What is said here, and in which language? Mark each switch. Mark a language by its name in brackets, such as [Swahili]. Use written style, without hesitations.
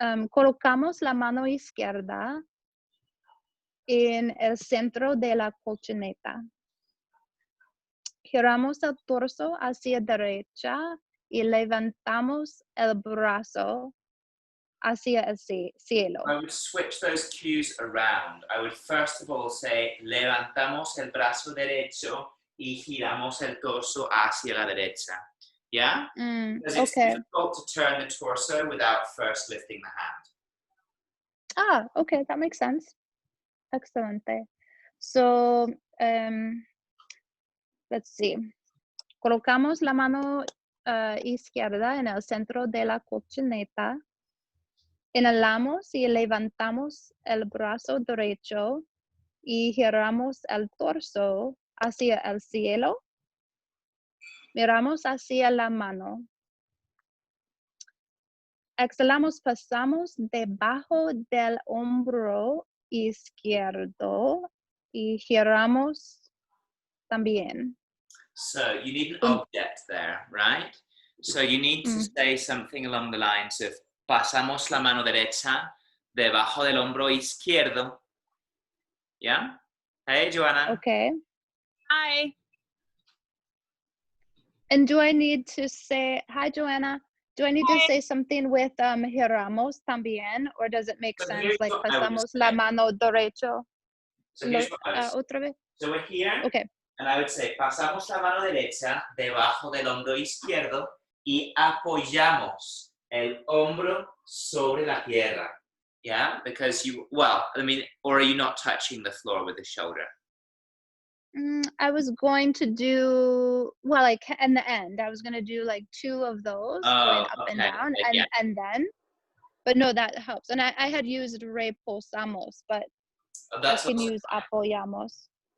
[Spanish] Colocamos la mano izquierda en el centro de la colchoneta. Giramos el torso hacia derecha y levantamos el brazo hacia el cielo. [English] I would switch those cues around. I would first of all say, [Spanish] levantamos el brazo derecho y giramos el torso hacia la derecha. [English] Yeah? Because it's difficult to turn the torso without first lifting the hand. Okay, that makes sense. [Spanish] Excelente. [English] So, let's see. [Spanish] Colocamos la mano izquierda en el centro de la colchoneta. Inhalamos y levantamos el brazo derecho y giramos el torso hacia el cielo. Miramos hacia la mano. Exhalamos, pasamos debajo del hombro izquierdo y giramos también. [English] So you need an object there, right? So you need to say something along the lines of [Spanish] pasamos la mano derecha debajo del hombro izquierdo. [English] Yeah? Hey, Joanna. Okay. Hi. And do I need to say, hi, Joanna? Do I need to say something with [Spanish] giramos también, [English] or does it make sense? Like [Spanish] pasamos la mano derecho. [English] So here's what I would [Spanish] Otra vez. [English] So we're here, okay. And I would say [Spanish] pasamos la mano derecha debajo del hombro izquierdo y apoyamos el hombro sobre la tierra. [English] Yeah, because or are you not touching the floor with the shoulder? I was going to do, in the end, I was going to do like 2 of those going up and down, and then, but no, that helps. And I had used reposamos, but I can use apoyamos.